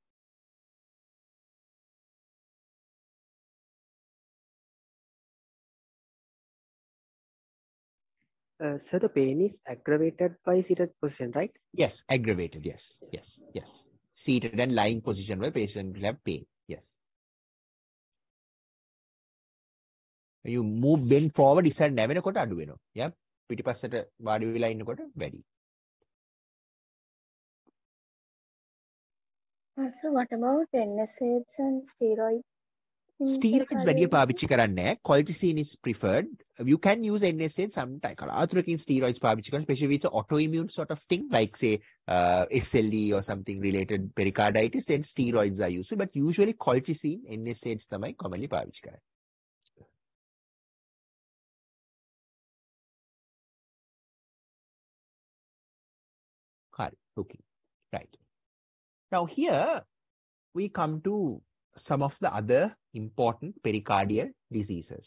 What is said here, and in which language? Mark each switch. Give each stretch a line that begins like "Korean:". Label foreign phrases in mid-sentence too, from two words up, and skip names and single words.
English: So the pain is aggravated by seated position, right? Yes, aggravated. Yes. Seated and lying position where patient will have pain. Yes. You bend forward, it's an
Sinhala: නැවෙනකොට අඩු වෙනවා.
English: Yeah.
Sinhala: පිටිපස්සට වාඩි වෙලා ඉන්නකොට වැඩි.
English: So what about NSAIDs and steroids?
Sinhala: Steroids වැඩි පාවිච්චි කරන්නේ නැහැ.
English: Colchicine is preferred. You can use NSAID sometimes.
Sinhala: කලාතුරකින් steroids පාවිච්චි කරනවා,
English: especially with autoimmune sort of thing, like say SLE or something related pericarditis, then steroids are used. But usually colchicine, NSAIDs තමයි commonly
Sinhala: පාවිච්චි කරන්නේ.
English: Okay, right. Now here we come to some of the other important pericardial diseases.